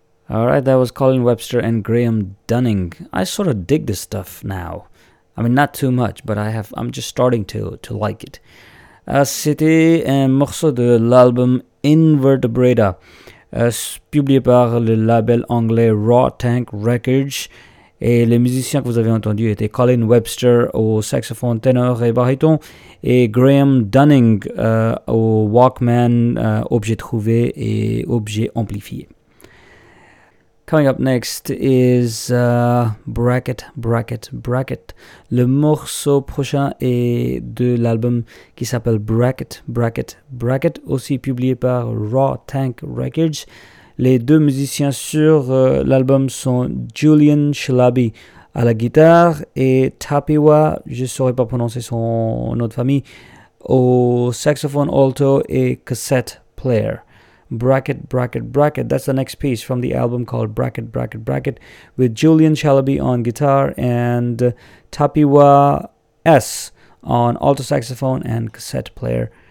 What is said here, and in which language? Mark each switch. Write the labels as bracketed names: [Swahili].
[English] All right, that was Colin Webster and Graham Dunning. I sort of dig this stuff now. I mean, not too much, but I'm just starting to like it. [French] C'était un morceau de l'album Invertebrata, publié par le label anglais Raw Tank Records. Et les musiciens que vous avez entendus étaient Colin Webster au saxophone, ténor et baryton, et Graham Dunning au Walkman, objet trouvé et objet amplifié. [English] Coming up next is Bracket. [French] Le morceau prochain est de l'album qui s'appelle Bracket, aussi publié par Raw Tank Records. Les deux musiciens sur l'album sont Julian Shalabi à la guitare et Tapiwa, je ne saurais pas prononcer son nom de famille, au saxophone alto et cassette player. Bracket. [English] That's the next piece from the album called Bracket, with Julian Shalabi on guitar and Tapiwa S on alto saxophone and cassette player.